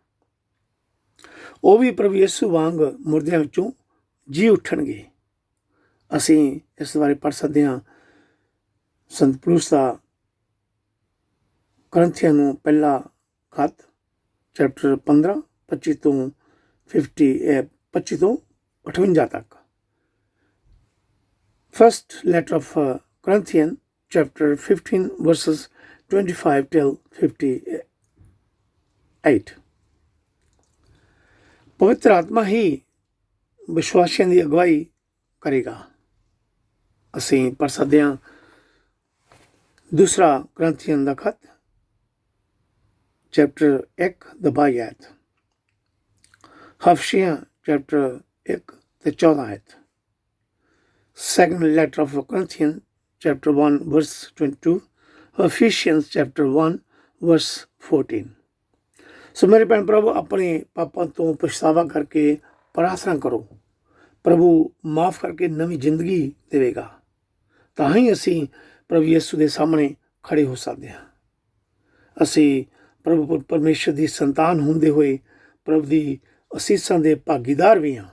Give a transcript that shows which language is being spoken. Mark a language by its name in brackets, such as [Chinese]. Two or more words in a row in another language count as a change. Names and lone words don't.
[Punjabi] ਉਹ ਵੀ ਪ੍ਰਭੂ ਯਿਸੂ ਵਾਂਗ ਮੁਰਦਿਆਂ ਵਿੱਚੋਂ ਜੀ ਉੱਠਣਗੇ। ਅਸੀਂ ਇਸ ਬਾਰੇ ਪੜ੍ਹ ਸਕਦੇ ਹਾਂ ਸੰਤ ਪੌਲੁਸ ਦਾ ਕਰੰਥੀਆਂ ਨੂੰ ਪਹਿਲਾ ਖਤ ਚੈਪਟਰ 15 25 ਤੋਂ 58 ਤੱਕ। [English] First letter of Corinthians chapter 15 verses 25 till 58। [Punjabi] ਪਵਿੱਤਰ ਆਤਮਾ ਹੀ ਵਿਸ਼ਵਾਸੀਆਂ ਦੀ ਅਗਵਾਈ ਕਰੇਗਾ। ਅਸੀਂ ਪੜ੍ਹ ਸਕਦੇ ਹਾਂ ਦੂਸਰਾ ਕਰੰਥੀਆਂ ਦਾ ਖਤ ਚੈਪਟਰ 1 ਦੀ 22 ਆਇਤ, ਹਫਸ਼ੀਆਂ ਚੈਪਟਰ 1 ਤੇ 14 ਆਇਤ। [English] Second letter of Corinthians chapter 1 verse 22, Ephesians chapter 1 verse 14। [Punjabi] ਸੋ ਮੇਰੇ ਭੈਣ ਪ੍ਰਭੂ, ਆਪਣੇ ਪਾਪਾਂ ਤੋਂ ਪਛਤਾਵਾ ਕਰਕੇ ਪ੍ਰਾਰਥਨਾ ਕਰੋ। ਪ੍ਰਭੂ ਮਾਫ ਕਰਕੇ ਨਵੀਂ ਜ਼ਿੰਦਗੀ ਦੇਵੇਗਾ। ਤਾਂ ਹੀ ਅਸੀਂ ਪ੍ਰਭੂ ਯਿਸੂ ਦੇ ਸਾਹਮਣੇ ਖੜੇ ਹੋ ਸਕਦੇ ਹਾਂ। ਅਸੀਂ ਪ੍ਰਭੂ ਪਰਮੇਸ਼ਰ ਦੀ ਸੰਤਾਨ ਹੁੰਦੇ ਹੋਏ ਪ੍ਰਭੂ ਦੀ ਅਸੀਸਾਂ ਦੇ ਭਾਗੀਦਾਰ ਵੀ ਹਾਂ।